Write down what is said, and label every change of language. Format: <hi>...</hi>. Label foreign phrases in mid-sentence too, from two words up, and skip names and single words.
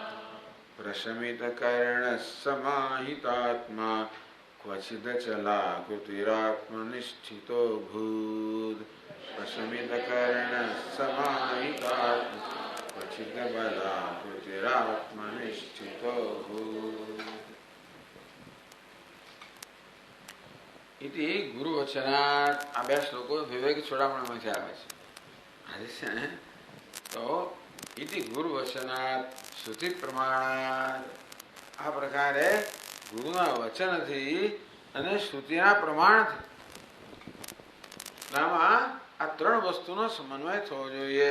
<sa>प्रशमितकर्णः समाहितात्मा क्वचिदचलाकृतिरात्मनिष्ठितो भूत्. प्रशमितकर्णः समाहितात्मा क्वचिदबलाकृतिरात्मनिष्ठितो भूत्. इति ગુરુવચનાत्.</sa> <gu>આ બે શ્લોકો વિવેક ચોડામણીમાંથી આવે છે. આજે છે ને તો</gu> <sa>इति गुरुवचनात् श्रुति प्रमाणात्.</sa> <gu>આ પ્રકારે ગુરુના વચનથી અને શ્રુતિના પ્રમાણથી આમાં આ ત્રણ વસ્તુનો સમન્વય થવો જોઈએ.</gu>